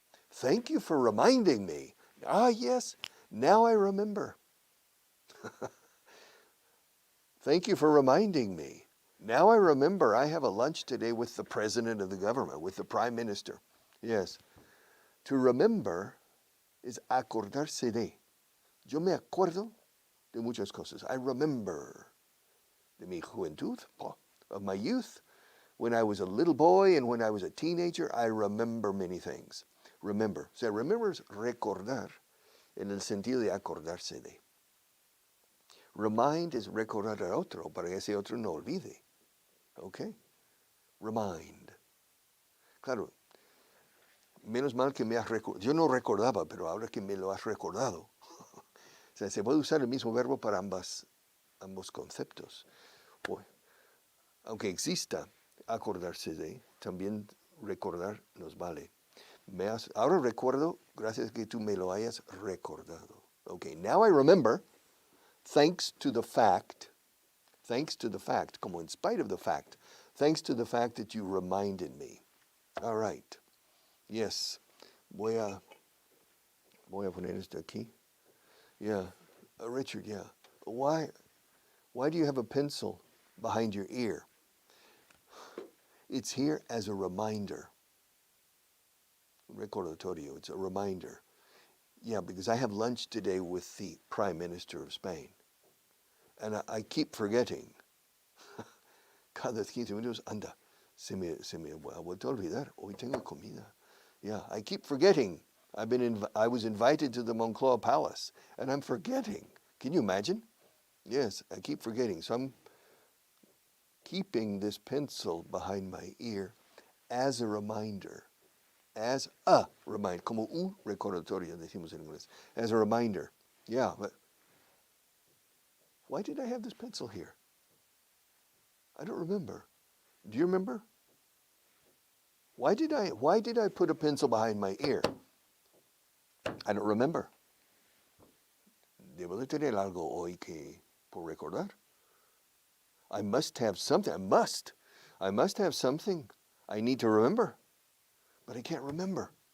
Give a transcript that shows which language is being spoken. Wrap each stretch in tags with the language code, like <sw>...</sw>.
<en>Thank you for reminding me. Yes. Now I remember. Thank you for reminding me. Now I remember I have a lunch today with the president of the government, with the prime minister. Yes. To remember is acordarse de.</en> <es>Yo me acuerdo de muchas cosas.</es> <en>I remember</en> <es>de mi juventud,</es> <en>of my youth. When I was a little boy and when I was a teenager, I remember many things.</en> <es>Remember. O sea, remember es recordar en el sentido de acordarse de. Remind is recordar a otro para que ese otro no olvide. Okay? Remind. Claro, menos mal que me has recordado. Yo no recordaba, pero ahora que me lo has recordado. O sea, se puede usar el mismo verbo para ambos conceptos. Aunque exista acordarse de, también recordar nos vale. Ahora recuerdo, gracias a que tú me lo hayas recordado.</es> <en>Okay, now I remember, thanks to the fact, como in spite of the fact, thanks to the fact that you reminded me. All right. Yes.</en> <es>Voy a poner esto aquí.</es> <en>Yeah. Richard, yeah. Why do you have a pencil behind your ear? It's here as a reminder. Recordatorio, it's a reminder. Yeah, because I have lunch today with the Prime Minister of Spain. And I keep forgetting.</en> <es>Cada 15 minutos, anda, se me ha vuelto a olvidar. Hoy tengo comida.</es> <en>Yeah, I keep forgetting. I was invited to the Moncloa Palace, and I'm forgetting. Can you imagine? Yes, I keep forgetting. So I'm keeping this pencil behind my ear as a reminder. As a reminder.</en> <es>Como un recordatorio, decimos en inglés.</es> <en>As a reminder. Yeah, but why did I have this pencil here? I don't remember. Do you remember? Why did I put a pencil behind my ear? I don't remember.</en> <es>Debo de tener algo hoy que por recordar.</es> <en>I must have something. I must have something I need to remember. But I can't remember.</en>